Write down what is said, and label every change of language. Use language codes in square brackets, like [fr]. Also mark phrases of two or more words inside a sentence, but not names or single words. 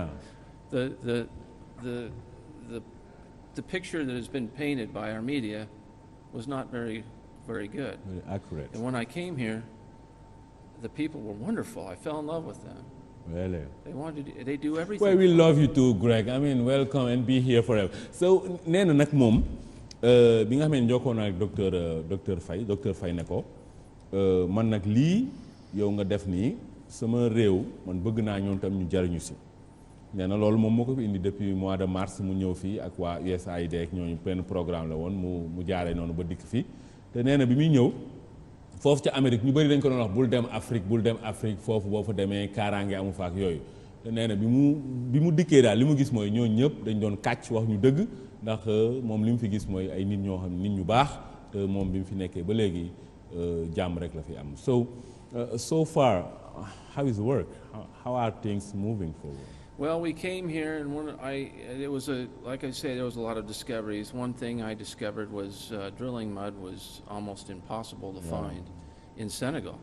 [en] The picture that has been painted by our media was not very, very good. Very accurate. And when I came here, the people were wonderful. I fell in love with them. Really? They do everything. Well, we love you too, Greg. I mean, welcome and be here forever. So, [wo] nee na nag moom bi nga xam ne jokkoo naa ak docteur Faye ne ko man nag lii yow nga def nii sama réew man bëgg naa ñoom tam ñu jariñu si. Nee na loolu moom moo ko fi indi [fr] depuis mois de mars [wo] mu ñëw fii ak waa USAID ak ñooñu benn programme la woon mu jaaree noonu ba dikk fii te nee na bi muy ñëw. foofu ca Amérique ñu bëri dañ ko doon wax bul dem Afrique foofu boo fa demee kaaraange amu fa ak yooyu te nee na bi mu dikkee daal li mu gis mooy ñooñu ñëpp dañ doon kàcc wax ñu dëgg ndax moom li mu fi gis mooy ay nit ñoo xam nit ñu baax te moom bi mu fi nekkee ba léegi jàmm rek la fi am. [en] So far how is work? How are things moving forward? Well, we came here and like I say, there was a lot of discoveries. One thing I discovered was drilling mud was almost impossible to find in Senegal.